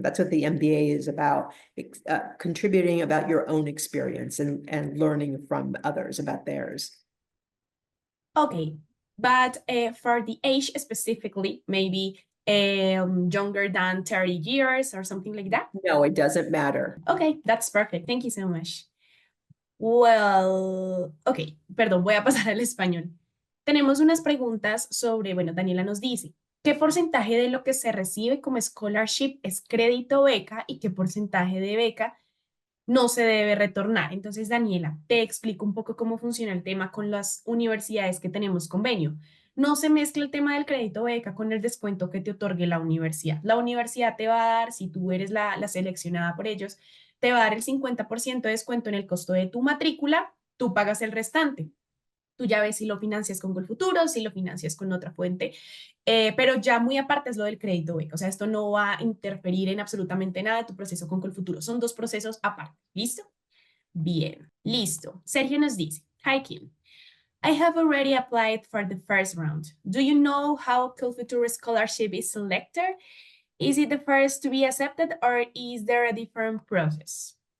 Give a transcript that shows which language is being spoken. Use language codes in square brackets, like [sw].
[en] That's what the MBA is about, contributing about your own experience and learning from others about theirs. Okay, but for the age specifically, maybe younger than 30 years or something like that? No, it doesn't matter. Okay, that's perfect. Thank you so much. [es] Well, ok, perdón, voy a pasar al español. Tenemos unas preguntas sobre, bueno, Daniela nos dice, ¿qué porcentaje de lo que se recibe como scholarship es crédito beca y qué porcentaje de beca no se debe retornar? Entonces, Daniela, te explico un poco cómo funciona el tema con las universidades que tenemos convenio. No se mezcla el tema del crédito beca con el descuento que te otorgue la universidad. La universidad te va a dar, si tú eres la seleccionada por ellos, te va a dar el 50% de descuento en el costo de tu matrícula, tú pagas el restante. Tú ya ves si lo financias con COLFUTURO, si lo financias con otra fuente, pero ya muy aparte es lo del crédito beca. O sea, esto no va a interferir en absolutamente nada de tu proceso con COLFUTURO. Son dos procesos aparte. ¿Listo? Bien, listo. Sergio nos dice, [en] hi Kim, I have already applied for the first round. Do you know how COLFUTURO scholarship is selected? Is it the first to be accepted or is there a different process?